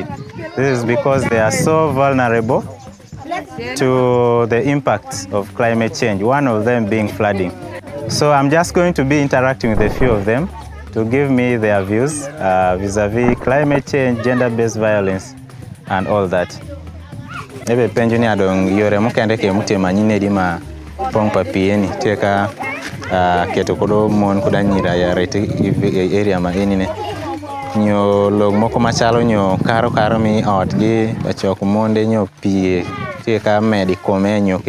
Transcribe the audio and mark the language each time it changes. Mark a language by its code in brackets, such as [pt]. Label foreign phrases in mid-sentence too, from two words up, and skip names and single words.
[en] This is because they are so vulnerable to the impacts of climate change, one of them being flooding. So I'm just going to be interacting with a few of them to give me their views vis-a-vis climate change, gender-based violence, and all that. [ach] Ebe penjo ni adong yore mokende ke mutema nyine di ma pong papieni teka keto kodo mon koda nyira ya rete area ma enine nyo log moko machalo nyo karo mi ot gi achok monde nyo pie teka medi kome nyoke